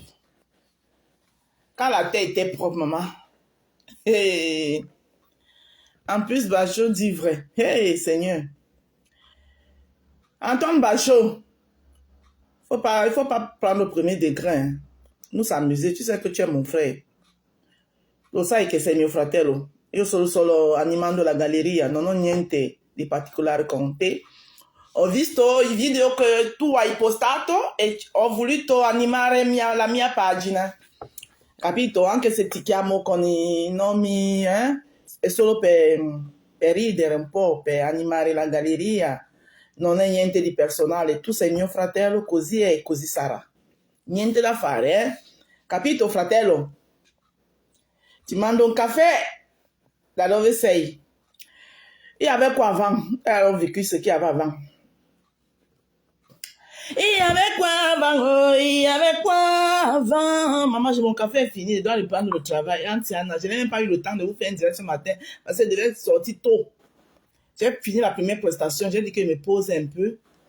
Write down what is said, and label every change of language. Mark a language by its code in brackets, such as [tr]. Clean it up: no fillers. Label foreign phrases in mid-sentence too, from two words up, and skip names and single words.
[fr] Quand la terre était propre, maman. Hey. En plus, Bachot dit vrai. Hey, Seigneur. Antoine Bachot, il faut pas prendre le premier degré. Hein. Nous s'amuser. Tu sais que tu es mon frère. [it] Lo sai che sei mio fratello. Io sono solo animando la galleria. Non ho niente di particolare con te. Ho visto i video che tu hai postato e ho voluto animare la mia pagina. Capito? Anche se ti chiamo con i nomi, è solo per ridere un po', per animare la galleria. Non è niente di personale. Tu sei mio fratello, così e così sarà. Niente da fare, Capito, fratello? Ti mando un caffè da dove sei. [fr] Il y avait quoi avant? Alors, vécu ce qu'il y avait avant. Il y avait quoi avant? Oh, il y avait quoi avant? Maman, j'ai mon café fini. Je dois reprendre le travail. Je n'ai même pas eu le temps de vous faire un direct ce matin parce que je devais sortir tôt. J'ai fini la première prestation. J'ai dit que je me pose un peu.